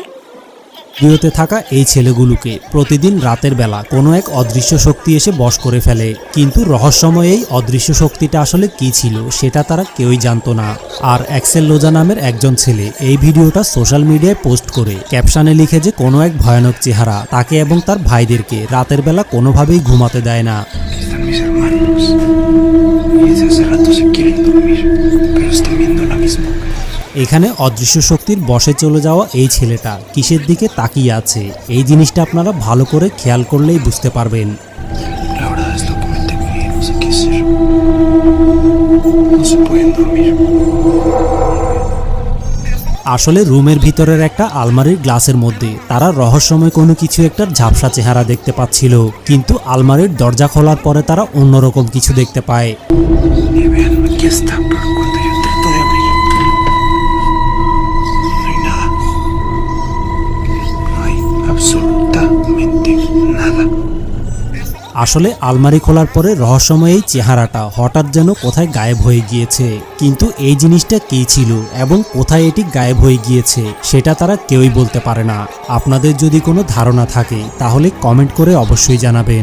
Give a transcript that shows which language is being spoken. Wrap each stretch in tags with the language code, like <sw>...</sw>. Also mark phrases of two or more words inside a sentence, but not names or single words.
<bn>ভিডিওতে থাকা এই ছেলেগুলোকে প্রতিদিন রাতের বেলা কোনো এক অদৃশ্য শক্তি এসে বশ করে ফেলে, কিন্তু রহস্যময় এই অদৃশ্য শক্তিটা আসলে কি ছিল সেটা তারা কেউই জানতো না। আর অ্যাক্সেল লোজা নামের একজন ছেলে এই ভিডিওটা</bn> <en>social media</en> <bn>পোস্ট করে ক্যাপশনে লিখে যে কোনো এক ভয়ানক চেহারা তাকে এবং তার ভাইদেরকে রাতের বেলা কোনোভাবেই ঘুমাতে দেয় না।</bn> <es>Mis hermanos, y desde hace rato se quieren dormir, pero están viendo la misma.</es> <bn>এখানে অদৃশ্য শক্তির বশে চলে যাওয়া এই ছেলেটা কিসের দিকে তাকিয়ে আছে, এই জিনিসটা আপনারা ভালো করে খেয়াল করলেই বুঝতে পারবেন।</bn> <es>La verdad es lo que me tengo y no sé qué hacer. No se pueden dormir.</es> <bn>আসলে রুমের ভিতরের একটা আলমারির গ্লাসের মধ্যে তারা রহস্যময় কোনো কিছু একটা ঝাপসা চেহারা দেখতে পাচ্ছিল, কিন্তু আলমারির দরজা খোলার পরে তারা অন্যরকম কিছু দেখতে পায়।</bn> <es>Y vean, aquí está, pero cuando yo trato de abrir, no hay nada. No hay absolutamente nada.</es> <bn>আসলে আলমারি খোলার পরে রহস্যময় এই চেহারাটা হঠাৎ যেন কোথায় গায়েব হয়ে গিয়েছে, কিন্তু এই জিনিসটা কী ছিল এবং কোথায় এটি গায়েব হয়ে গিয়েছে সেটা তারা কেউই বলতে পারে না। আপনাদের যদি কোনো ধারণা থাকে তাহলে কমেন্ট করে অবশ্যই জানাবেন।</bn>